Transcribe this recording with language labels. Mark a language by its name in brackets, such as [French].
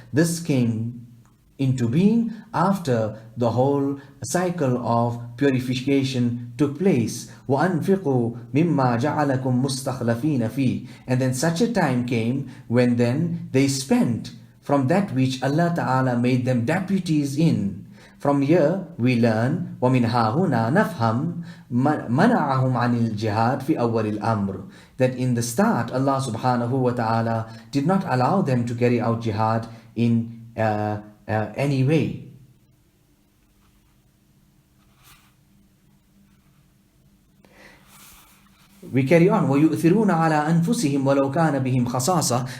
[English] This came into being after the whole cycle of purification took place. [Arabic] وَأَنْفِقُوا مِمَّا جَعَلَكُمْ مُسْتَخْلَفِينَ فِيهِ. [English] And then such a time came when then they spent from that which Allah Ta'ala made them deputies in. From here we learn [Arabic] وَمِنْ هَا هُنَا نَفْهَمْ مَنَعَهُمْ عَنِ الْجِهَادِ فِي أَوَّلِ الْأَمْرِ. [English] That in the start Allah Subhanahu wa Ta'ala did not allow them to carry out jihad in any way. We carry on. [Arabic] وَيُؤْثِرُونَ عَلَىٰ أَنفُسِهِمْ وَلَوْ كَانَ بِهِمْ خَصَاصَةٌ.